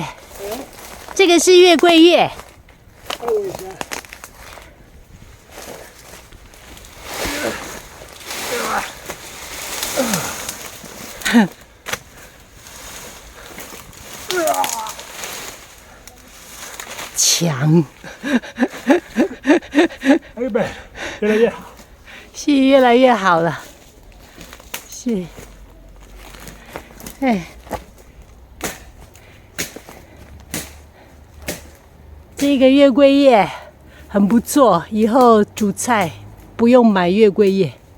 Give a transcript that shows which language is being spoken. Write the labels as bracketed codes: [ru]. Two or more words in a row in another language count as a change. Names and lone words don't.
[zh] 这个是月桂叶。强。 [it] Che bello, vieni via. [zh] 是越来越好了。是，哎，这个月桂叶很不错，以后煮菜不用买月桂叶。